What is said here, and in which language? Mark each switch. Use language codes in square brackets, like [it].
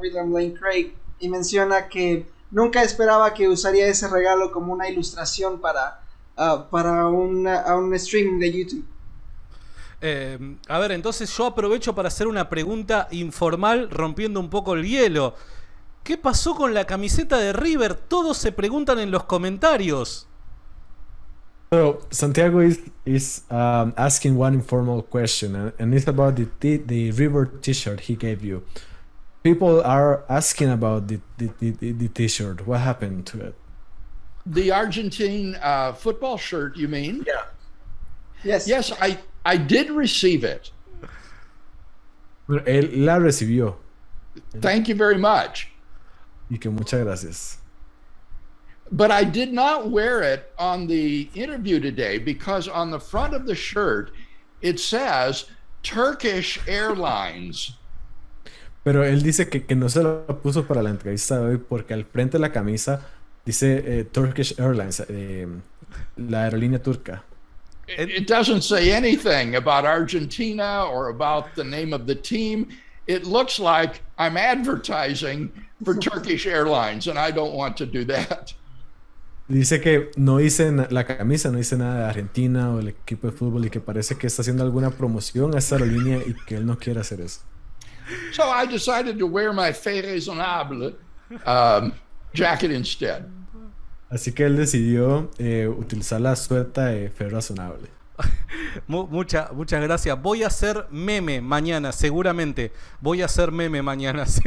[es] William Lane Craig, y menciona que nunca esperaba que usaría ese regalo como una ilustración para un stream de YouTube. A ver, entonces yo aprovecho para hacer una pregunta informal, rompiendo un poco el hielo. ¿Qué pasó con la camiseta de River? Todos se preguntan en los comentarios. [en] So Santiago is asking one informal question, and it's about the River T-shirt he gave you. People are asking about the T-shirt. What happened to it? The Argentine football shirt, you mean? Yeah. Yes. Yes, I did receive it. [es] Bueno, él la recibió. [en] Thank you very much. [es] Y que muchas gracias. [en] But I did not wear it on the interview today because on the front of the shirt, it says Turkish Airlines. [es] Pero él dice que no se lo puso para la entrevista de hoy porque al frente de la camisa dice Turkish Airlines, la aerolínea turca. [en] It doesn't say anything about Argentina or about the name of the team. It looks like I'm advertising for Turkish Airlines, and I don't want to do that. [es] Dice que no dice la camisa, no dice nada de Argentina o el equipo de fútbol y que parece que está haciendo alguna promoción a esta aerolínea y que él no quiere hacer eso. [en] So I decided to wear my Fait Raisonnable jacket instead. [es] Así que él decidió utilizar la suelta de Fe Razonable. Muchas gracias. Voy a hacer meme mañana, seguramente. Voy a hacer meme mañana.